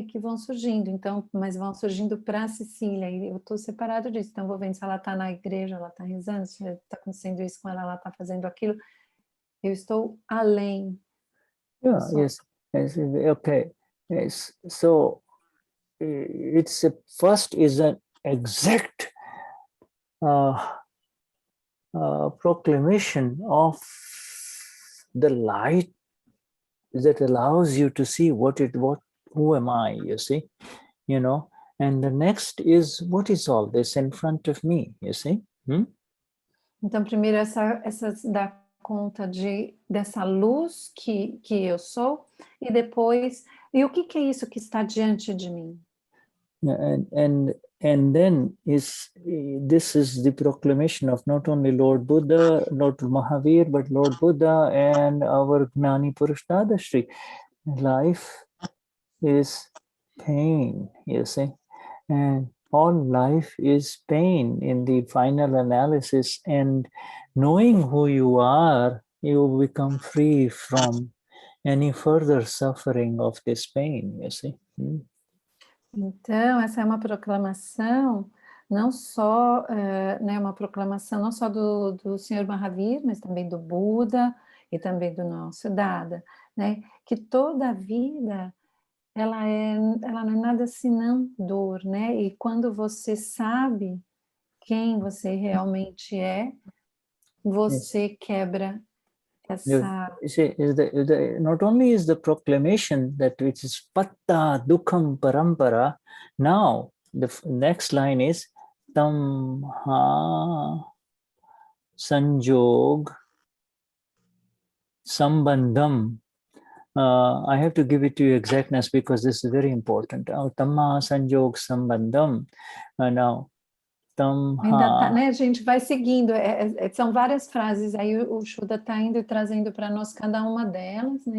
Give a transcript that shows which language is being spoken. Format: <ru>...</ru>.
<pt>E que vão surgindo, então, mas vão surgindo para a Cecília, e eu estou separado disso, então vou vendo se ela está na igreja, ela está rezando, se está acontecendo isso com ela, ela está fazendo aquilo, eu estou além.</pt> <en>Yeah, yes, okay. Yes. So it's first is an exact proclamation of the light that allows you to see who am I, you see, and the next is what is all this in front of me, you see.</en> <pt>Então, primeiro essa dar conta dessa luz que eu sou, e depois, e o que é isso que está diante de mim?</pt> <en>And then this is the proclamation of not only Lord Buddha, Lord Mahavir, but Lord Buddha and our Gnani Purush Dadashri. Life is pain, you see, and all life is pain in the final analysis, and knowing who you are, you become free from any further suffering of this pain, you see.</en> <pt>Então, essa é uma proclamação, não só, né, uma proclamação não só do Senhor Mahavir, mas também do Buda e também do nosso Dada, né, que toda a vida ela não é nada senão dor, né, e quando você sabe quem você realmente é, você quebra essa...</pt> <en>You see, not only is the proclamation that which is</en> <pra>patta dukham parampara,</pra> <en>now the next line is</en> <pra>tamha sanjog sambandham.</pra> <en>I have to give it to you exactness because this is very important.</en> <pra>Tamha sanjog sambandham.</pra> <en>Now,</en> <pt>Ainda tá,</pt> <pra>tamha.</pra> <pt>né? A gente vai seguindo, são várias frases, aí o Shuddha está indo e trazendo para nós cada uma delas, né?</pt>